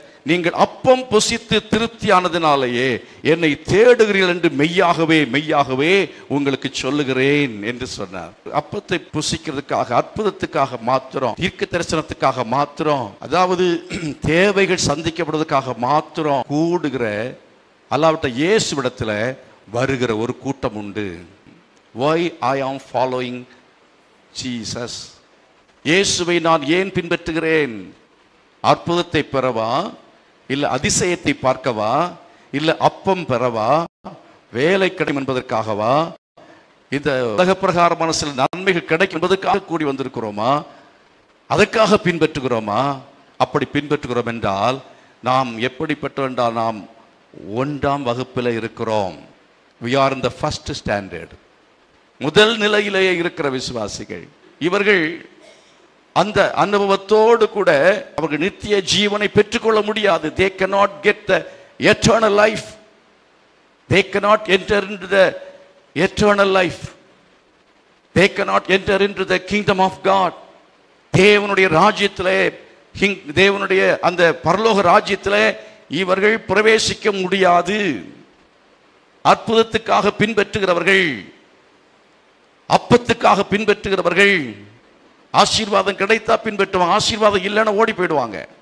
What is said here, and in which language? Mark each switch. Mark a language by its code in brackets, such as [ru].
[ta] நீங்கள் அப்பம் புசித்து திருப்தியானதினாலேயே என்னை தேடுகிறீர்கள் என்று மெய்யாகவே மெய்யாகவே உங்களுக்கு சொல்லுகிறேன் என்று சொன்னார். அப்பத்தை புசிக்கிறதுக்காக, அற்புதத்துக்காக மாத்திரம், தீர்க்க தரிசனத்துக்காக மாத்திரம், அதாவது தேவைகள் சந்திக்கப்படுவதற்காக மாத்திரம் கூடுகிற அல்லாவிட்ட இயேசுவிடத்தில் வருகிற ஒரு கூட்டம் உண்டு. [en] Why I am following Jesus? [ta] இயேசுவை நான் ஏன் பின்பற்றுகிறேன்? அற்புதத்தை பெறவா, இல்ல அதிசயத்தை பார்க்கவா, இல்ல அப்பம் பெறவா, வேலை கிடைக்கும் என்பதற்காகவா, இந்த உலக பிரகாரமான சில நன்மைகள் கிடைக்கும் என்பதற்காக கூடி வந்திருக்கிறோமா? அதற்காக பின்பற்றுகிறோமா? அப்படி பின்பற்றுகிறோம் என்றால் நாம் எப்படிப்பட்டோம் என்றால் நாம் 1ஆம் வகுப்பில் இருக்கிறோம். [en] We are in the first standard. [ta] முதல் நிலையிலேயே இருக்கிற விசுவாசிகள் இவர்கள். அந்த அனுபவத்தோடு கூட அவர்கள் நித்திய ஜீவனை பெற்றுக்கொள்ள முடியாது. [en] They cannot get the eternal life. They cannot enter into the eternal life. They cannot enter into the kingdom of God. [ta] தேவனுடைய ராஜ்யத்திலே, தேவனுடைய அந்த பரலோக ராஜ்யத்திலே இவர்கள் பிரவேசிக்க முடியாது. அற்புதத்துக்காக பின்பற்றுகிறவர்கள், அப்பத்துக்காக பின்பற்றுகிறவர்கள், ஆசீர்வாதம் கிடைத்தா பின்பற்றுவாங்க, ஆசீர்வாதம் இல்லைன்னா ஓடி போயிடுவாங்க.